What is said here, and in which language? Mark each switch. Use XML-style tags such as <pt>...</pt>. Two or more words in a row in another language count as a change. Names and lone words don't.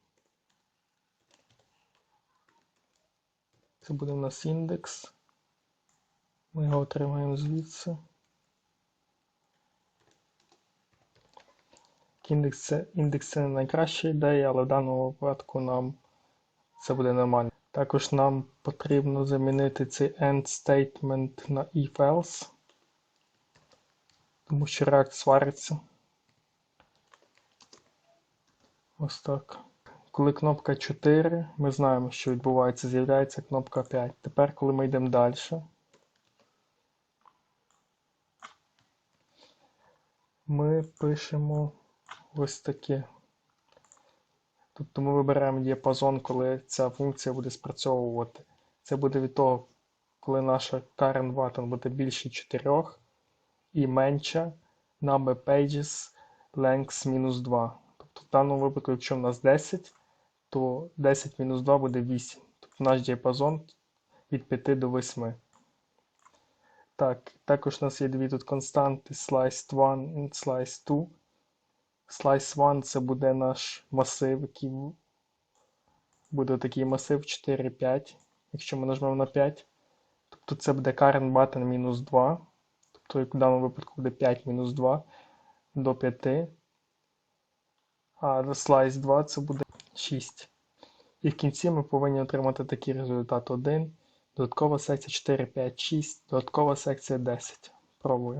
<uk>Це буде у нас індекс. Ми його отримаємо звідси. Індекс це не найкраща ідея, але в даному випадку нам це буде нормально. Також нам потрібно замінити цей</uk> <en>end statement</en> <uk>на if-else, тому що React свариться. Ось так. Коли кнопка 4, ми знаємо, що відбувається, з'являється кнопка 5. Тепер, коли ми йдемо далі, ми пишемо ось таке. Тобто ми вибираємо діапазон, коли ця функція буде спрацьовувати. Це буде від того, коли наша</uk> <en>current button</en> <uk>буде більше 4 і менша</uk> <en>number pages length</en> <uk>мінус 2. Тобто в даному випадку, якщо в нас 10, то 10 мінус 2 буде 8. Тобто наш діапазон від 5 до 8. Так, також у нас є дві тут константи slice1 і slice2. Slice1 це буде наш масив, який буде такий масив 4, 5, якщо ми нажмемо на 5. Тобто це буде</uk> <en>current button</en> <uk>мінус 2. Тобто в даному випадку буде 5 мінус 2 до 5. А slice 2 це буде 6. І в кінці ми повинні отримати такий результат 1. Додаткова секція 4, 5, 6. Додаткова секція 10. Пробуємо.</uk>